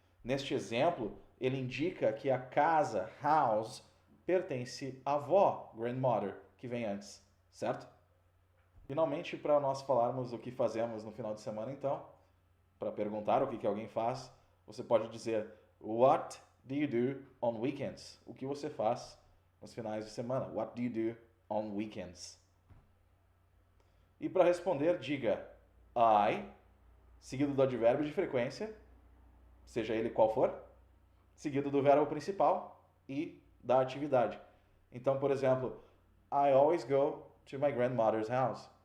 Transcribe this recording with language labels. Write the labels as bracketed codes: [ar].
[pt] Neste exemplo, ele indica que a casa, house, pertence à avó, grandmother, que vem antes. Certo? Finalmente, para nós falarmos o que fazemos no final de semana, então, para perguntar o que alguém faz, você pode dizer [en] What do you do on weekends? [pt] O que você faz nos finais de semana? [en] What do you do on weekends? [pt] E para responder, diga I, seguido do advérbio de frequência, seja ele qual for, seguido do verbo principal e da atividade. Então, por exemplo, [en] I always go to my grandmother's house.